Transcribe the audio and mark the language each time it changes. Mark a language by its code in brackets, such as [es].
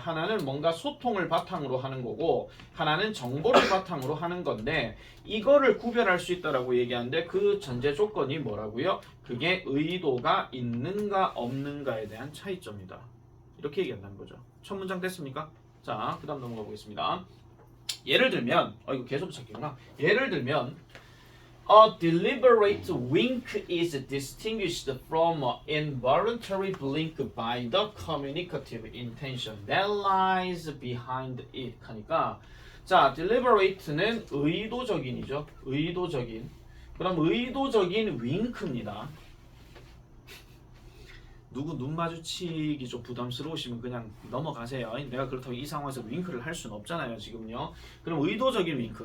[ko] 하나는 뭔가 소통을 바탕으로 하는 거고 하나는 정보를 바탕으로 하는 건데 이거를 구별할 수 있다라고 얘기하는데 그 전제 조건이 뭐라고요? 그게 의도가 있는가 없는가에 대한 차이점이다. 이렇게 얘기한다는 거죠. 첫 문장 됐습니까? 자, 그 다음 넘어가 보겠습니다. 예를 들면 이거 계속 찾기구나. 예를 들면 [en] A deliberate wink is distinguished from an involuntary blink by the communicative intention that lies behind it. [ko] 하니까 자, deliberate는 의도적인이죠. 의도적인. 그럼 의도적인 윙크입니다. 누구 눈 마주치기 좀 부담스러우시면 그냥 넘어가세요. 내가 그렇다고 이 상황에서 윙크를 할 수는 없잖아요, 지금요. 그럼 의도적인 윙크.